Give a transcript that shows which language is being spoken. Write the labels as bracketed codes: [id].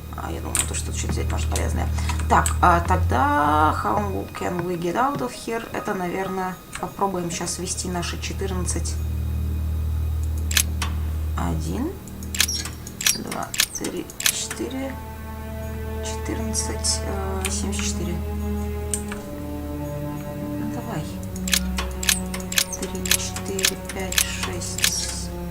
[ru] Я думаю, то, что что-то взять может полезное. Так, тогда [en] how can we get out of here? [ru] Это, наверное, попробуем сейчас ввести наши 14. 1, 2, 3, 4, 14, 74. Ну, давай. 3, 4, 5, 6.